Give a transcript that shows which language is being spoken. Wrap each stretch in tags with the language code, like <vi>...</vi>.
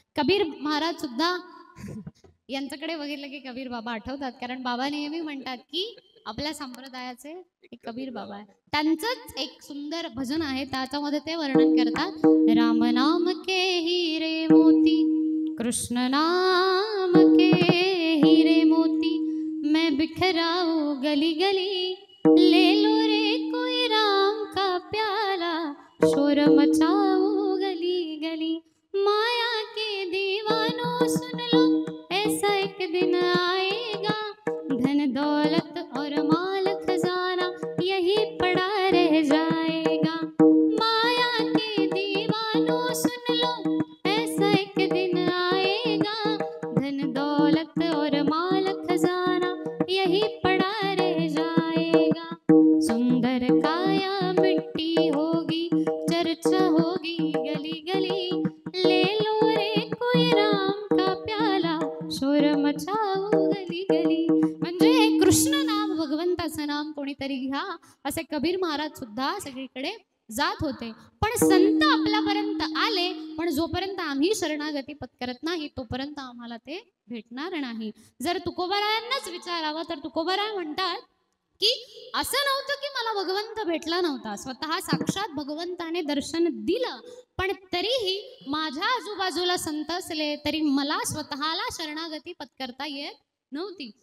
<mr>कबीर महाराज सुद्धा यांच्याकडे बघितलं की कबीर बाबा आठवतात, कारण बाबा नेहमी म्हणतात की आपल्या संप्रदायाचे एक कबीर बाबा आहे. त्यांचंच एक सुंदर भजन आहे, त्याच्यामध्ये ते वर्णन करतात,</mr> <hi>राम नाम के हिरे मोती,</hi> <mr>कृष्ण नाम के हिरे मोती,</mr> <hi>मैं बिखराऊं गली गली, ले लो रे कोई राम का प्याला, शोर मचाऊं गली गली। माया के दीवानों सुन लो, ऐसा एक दिन आएगा, धन दौलत और माल खजाना यही पड़ा रह जाएगा। माया के दीवानों सुन लो, ऐसा एक दिन आएगा, धन दौलत और माल खजाना यही पड़ा रह जाएगा। सुंदर काया मिट्टी होगी, चर्चा होगी गली गली, ले लो रे कोई राम का प्याला, शोर मचाओ गली गली।</hi> <mr>म्हणजे हे कृष्ण नाम, भगवंताचं नाम कोणीतरी घ्या, असे कबीर महाराज सुद्धा सगळीकडे जात होते। पण संत आपल्यापर्यंत आले, पण जोपर्यंत आम्ही शरणागती पत्करत नाही तोपर्यंत आम्हाला ते भेटणार नाही। जर तुकोबारायांनाच विचारावं तर तुकोबाराय म्हणतात की असं नव्हतं की मला भगवंत भेटला नव्हता, स्वतः साक्षात भगवंताने दर्शन दिलं, पण तरीही माझ्या आजूबाजूला संत असले तरी मला स्वतःला शरणागती पत्करता येत नव्हती।</mr>